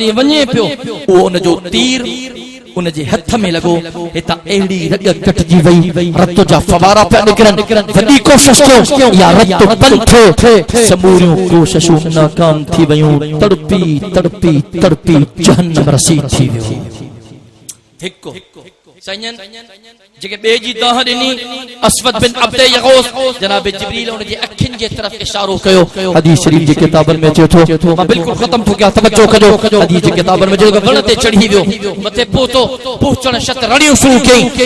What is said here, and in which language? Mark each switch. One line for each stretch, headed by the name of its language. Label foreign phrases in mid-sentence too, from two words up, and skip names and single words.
Sindhi: ونجے پیو او ان جو تیر ان جے ہتھ میں لگو ہتا ایڑی رگ کٹ جی وئی رت جا فوارا پہ نکرن وڈی کوشش کیو یا رت بند تھو سموریوں کوششوں ناکام تھی ویوں تڑپی جہنم رسید تھی ویوں हिकु सैयन जेके बे जी दाह ॾिनी असवद बिन अब्द यगूस जनाब जिब्रील उन जी अखियुनि जे तरफ़ इशारो कयो हदीस शरीफ जी किताबनि में चयो थो मां बिल्कुल ख़त्म थो कयां तवज्जो कजो हदीस जी किताबनि में जेको वण ते चढ़ी वियो मथे पहुतो पहुचण शत रड़ियूं शुरू कई